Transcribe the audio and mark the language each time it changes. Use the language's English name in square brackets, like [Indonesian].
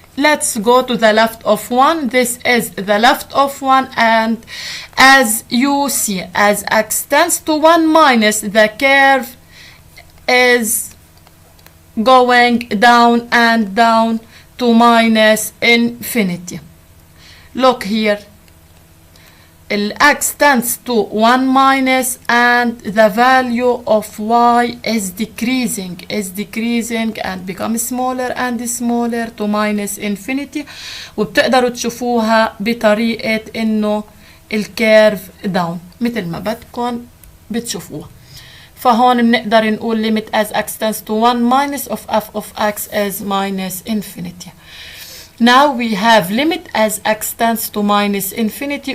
[English] Let's go to the left of 1. This is the left of 1, and as you see, as x tends to 1 minus, the curve is going down and down to minus infinity. Look here. X tends to 1 minus, and the value of y is decreasing and become smaller and smaller to minus infinity. [Arabic] وبتقدروا تشوفوها بطريقة انه الكيرف داون مثل ما بدكم بتشوفوها. فهون بنقدر نقول [English] limit as x tends to 1 minus of f of x is minus infinity. Now we have limit as x tends to minus infinity.